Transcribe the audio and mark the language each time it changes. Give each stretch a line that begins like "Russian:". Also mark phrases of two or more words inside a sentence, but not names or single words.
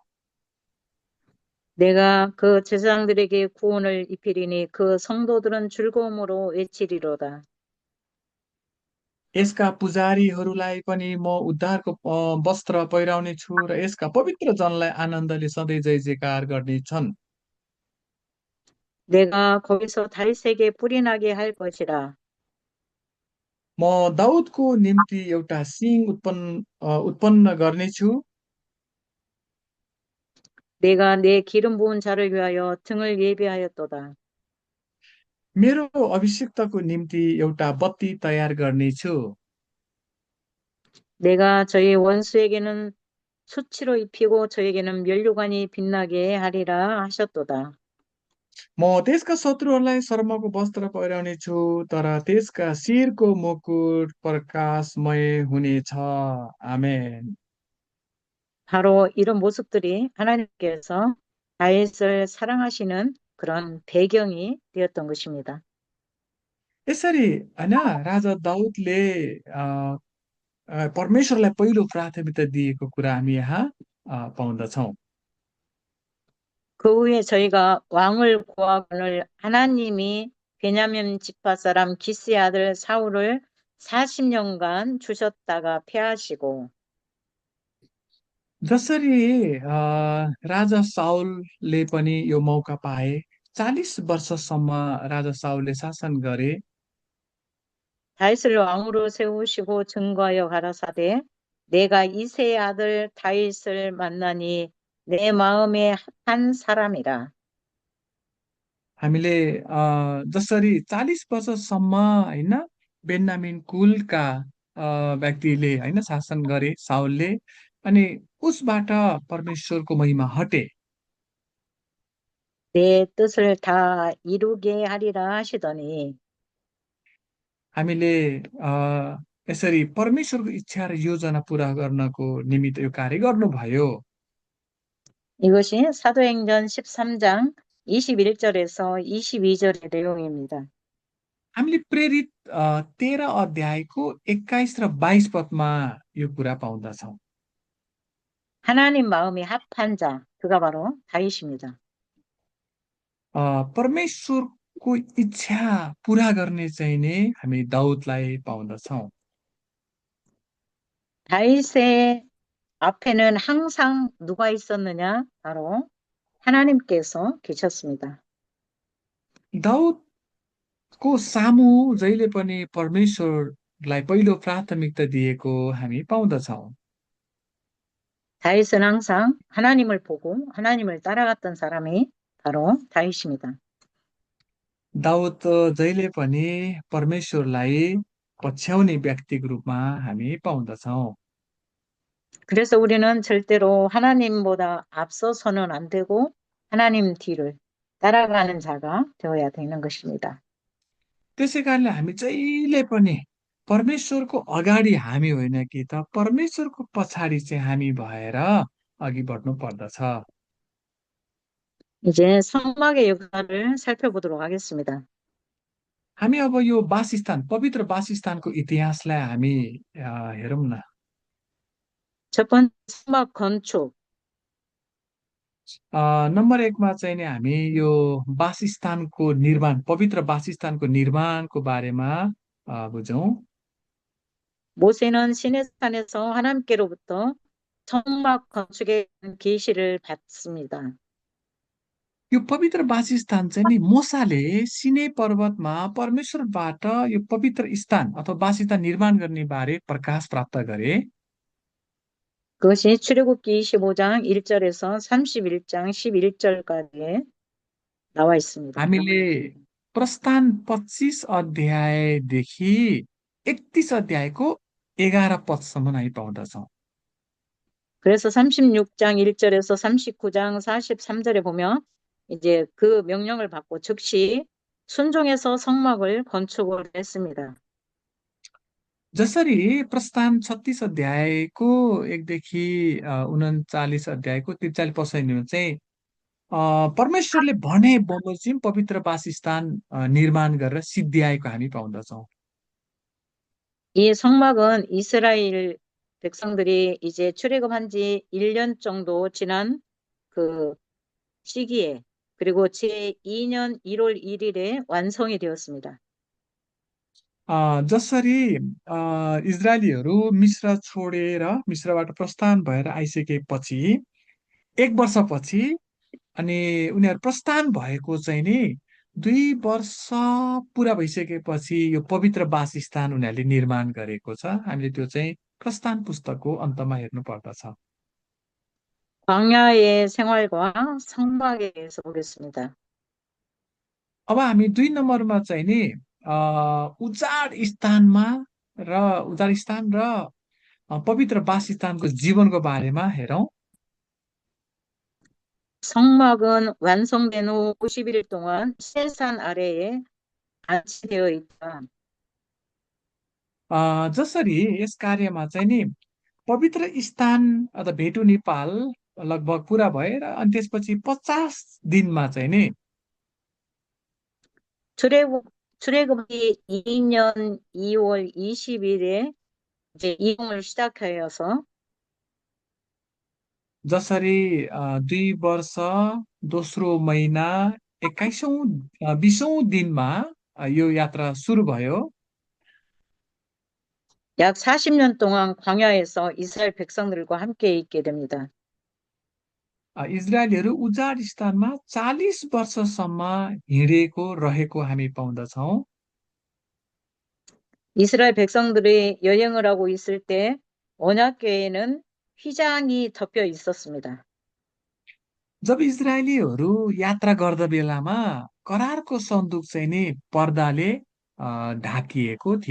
Korean: 내가 그 제사장들에게 구원을 입히리니 그 성도들은 즐거움으로 외치리로다.
Nepali: यसका पुजारीहरूलाई पनि म उद्धारको वस्त्र पहिराउने छु र यसका पवित्र जनलाई आनन्दले सधैँ जय जयकार गर्नेछन्।
Korean: 내가 거기서 다윗에게 뿔이 나게 할 것이라.
Nepali: म दाउदको निम्ति एउटा सिंह उत्पन्न गर्नेछु।
Korean: 내가 내 기름 부은 자를 위하여 등을 예비하였도다.
Nepali: मेरो अभिषिक्तको निम्ति एउटा बत्ती तयार गर्नेछु।
Korean: 내가 저희 원수에게는 수치로 입히고 저에게는 면류관이 빛나게 하리라 하셨도다.
Nepali: म त्यसका शत्रुहरूलाई शर्मको वस्त्र पहिराउने छु तर त्यसका शिरको मुकुट प्रकाशमय हुनेछ। आमेन।
Korean: 바로 이런 모습들이 하나님께서 다윗을 사랑하시는 그런 배경이 되었던 것입니다.
Nepali: यसरी होइन राजा दाउदले अ, परमेश्वरलाई पहिलो प्राथमिकता दिएको कुरा हामी यहाँ पाउँदछौँ।
Korean: 그 후에 저희가 왕을 구하거늘 하나님이 베냐민 지파 사람 기스의 아들 사울을 40년간 주셨다가 패하시고
Nepali: जसरी राजा साउलले पनि यो मौका पाए, 40 वर्षसम्म राजा साउलले शासन गरे।
Korean: 다윗을 왕으로 세우시고 증거하여 가라사대 내가 이새의 아들 다윗을 만나니 내 마음에 합한 사람이라.
Nepali: हामीले जसरी 40 वर्षसम्म होइन बेन्यामिन कुलका व्यक्तिले होइन शासन गरे साउलले, अनि उसबाट परमेश्वरको महिमा हटे।
Korean: 내 뜻을 다 이루게 하리라 하시더니
Nepali: हामीले यसरी परमेश्वरको इच्छा र योजना पुरा गर्नको निमित्त यो कार्य गर्नुभयो।
Korean: 이것이 사도행전 13장 21절에서 22절의 내용입니다.
Nepali: हामीले प्रेरित 13 अध्यायको 21 र 22 पदमा यो कुरा पाउँदछौँ।
Korean: 하나님 마음이 합한 자, 그가 바로 다윗입니다.
Nepali: परमेश्वरको इच्छा पुरा गर्ने चाहिँ नि हामी दाउदलाई पाउँदछौँ।
Korean: 다윗의 앞에는 항상 누가 있었느냐? 바로 하나님께서 계셨습니다.
Nepali: दाउदको सामु जहिले पनि परमेश्वरलाई पहिलो प्राथमिकता दिएको हामी पाउँदछौँ।
Korean: 다윗은 항상 하나님을 보고 하나님을 따라갔던 사람이 바로 다윗입니다.
Nepali: दाउद जहिले पनि परमेश्वरलाई पछ्याउने व्यक्तिको रूपमा हामी पाउँदछौँ।
Korean: 그래서 우리는 절대로 하나님보다 앞서서는 안 되고 하나님 뒤를 따라가는 자가 되어야 되는 것입니다.
Nepali: त्यसै कारणले हामी जहिले पनि परमेश्वरको अगाडि हामी होइन कि त परमेश्वरको पछाडि चाहिँ हामी भएर अघि बढ्नु पर्दछ।
Korean: 이제 성막의 역사를 살펴보도록 하겠습니다.
Nepali: हामी अब यो वासस्थान, पवित्र वासस्थानको इतिहासलाई हामी हेरौँ न।
Korean: 첫 번째 성막 건축.
Nepali: नम्बर एकमा चाहिँ नि हामी यो वासस्थानको निर्माण, पवित्र वासस्थानको निर्माणको बारेमा बुझौँ।
Korean: 모세는 시내산에서 하나님께로부터 성막 건축의 계시를 받습니다.
Nepali: यो पवित्र वासस्थान चाहिँ नि मोसाले सिनै पर्वतमा परमेश्वरबाट यो पवित्र स्थान अथवा वासस्थान निर्माण गर्ने बारे प्रकाश प्राप्त गरे।
Korean: 그것이 출애굽기 25장 1절에서 31장 11절까지 나와 있습니다.
Nepali: हामीले प्रस्थान 25 अध्यायदेखि 31 अध्यायको 11 पदसम्म हामी पाउँदछौँ।
Korean: 그래서 36장 1절에서 39장 43절에 보면 이제 그 명령을 받고 즉시 순종해서 성막을 건축을 했습니다.
Nepali: जसरी प्रस्थान 36 अध्यायको 1देखि 39 अध्यायको 43 पदसम्म चाहिँ परमेश्वरले भने बमोजिम पवित्र वासस्थान निर्माण गरेर सिद्ध्याएको हामी पाउँदछौँ।
Korean: 이 성막은 이스라엘 백성들이 이제 출애굽한 지 1년 정도 지난 그 시기에 그리고 제2년 1월 1일에 완성이 되었습니다.
Nepali: जसरी इजरायलीहरू मिस्र छोडेर मिस्रबाट प्रस्थान भएर आइसकेपछि 1 वर्षपछि अनि उनीहरू प्रस्थान भएको चाहिँ नि 2 वर्ष पुरा भइसकेपछि यो पवित्र वासस्थान उनीहरूले निर्माण गरेको छ। हामीले त्यो चाहिँ प्रस्थान पुस्तकको अन्तमा हेर्नु पर्दछ।
Korean: 광야의 생활과 성막에 대해서 보겠습니다.
Nepali: अब हामी 2 नम्बरमा चाहिँ नि उजाड स्थानमा र उजाड स्थान र पवित्र वासस्थानको जीवनको बारेमा हेरौँ।
Korean: 성막은 완성된 후 50일 동안 시내산 아래에 안치되어 있다.
Nepali: जसरी यस कार्यमा चाहिँ नि पवित्र स्थान अथवा भेटु नेपाल लगभग पुरा भएर अनि त्यसपछि 50 दिनमा चाहिँ नि
Korean: 출애굽 출애굽이 2년 2월 20일에 이제 이동을 시작하여서
Nepali: जसरी 2 वर्ष दोस्रो महिना 21औं 20औं दिनमा यो यात्रा सुरु भयो।
Korean: 약 40년 동안 광야에서 이스라엘 백성들과 함께 있게 됩니다.
Nepali: इजरायलीहरू उजाड स्थानमा 40 वर्षसम्म हिँडेको रहेको हामी पाउँदछौँ।
Korean: 이스라엘 백성들이 여행을 하고 있을 때 언약궤에는 휘장이 덮여 있었습니다.
Nepali: जब इजरायलीहरू यात्रा गर्दा बेलामा करारको सन्दुक चाहिँ नि पर्दाले ढाकिएको थियो।